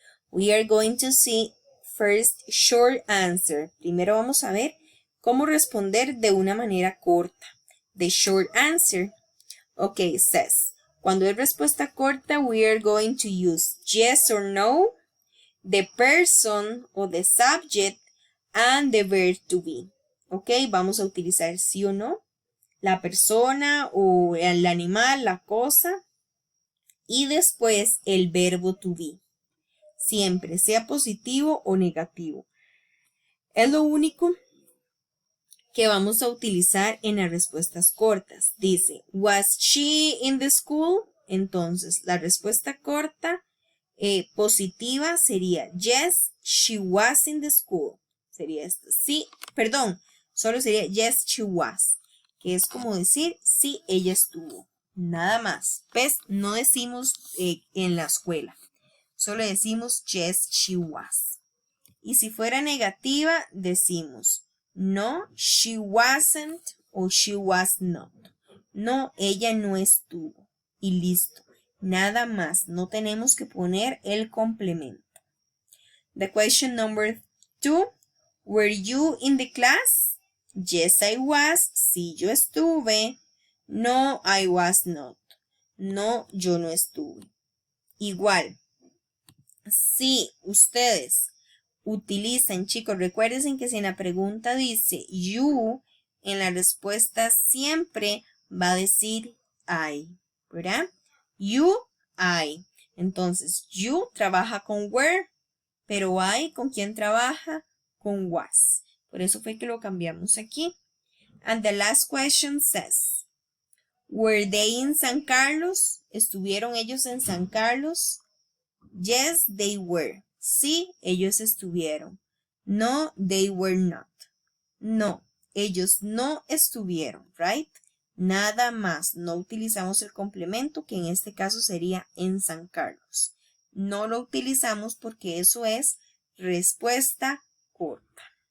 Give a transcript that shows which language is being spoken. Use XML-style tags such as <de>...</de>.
<en>We are going to see first short answer.</en> <es>Primero vamos a ver cómo responder de una manera corta.</es> <en>The short answer. Ok, says,</en> <es>cuando es respuesta corta,</es> <en>we are going to use yes or no, the person o the subject, and the verb to be.</en> <es>Ok, vamos a utilizar sí o no, la persona o el animal, la cosa, y después el verbo to be. Siempre, sea positivo o negativo. Es lo único que vamos a utilizar en las respuestas cortas.</es> <en>Dice, was she in the school?</en> <es>Entonces, la respuesta corta positiva sería,</es> <en>yes, she was in the school.</en> <es>Sería esto. Sí, perdón, solo sería,</es> <en>yes, she was.</en> <es>Que es como decir, sí, ella estuvo. Nada más. ¿Ves? No decimos en la escuela. Solo decimos,</es> <en>yes, she was.</en> <es>Y si fuera negativa, decimos,</es> <en>no, she wasn't</en> <es>o she was not. No, ella no estuvo. Y listo. Nada más. No tenemos que poner el complemento.</es> <en>The question number 2. Were you in the class? Yes, I was.</en> <es>Sí, yo estuve.</es> <en>No, I was not.</en> <es>No, yo no estuve. Igual. Si ustedes utilizan, chicos, recuerden que si en la pregunta dice you, en la respuesta siempre va a decir I, ¿verdad? You, I. Entonces, you trabaja con were, pero I, ¿con quién trabaja? Con was. Por eso fue que lo cambiamos aquí.</es> <en>And the last question says, were they in San Carlos?</en> <es>¿Estuvieron ellos en San Carlos?</es> <en>Yes, they were.</en> <es>Sí, ellos estuvieron.</es> <en>No, they were not.</en> <es>No, ellos no estuvieron, right? Nada más. No utilizamos el complemento, que en este caso sería en San Carlos. No lo utilizamos porque eso es respuesta corta.</es>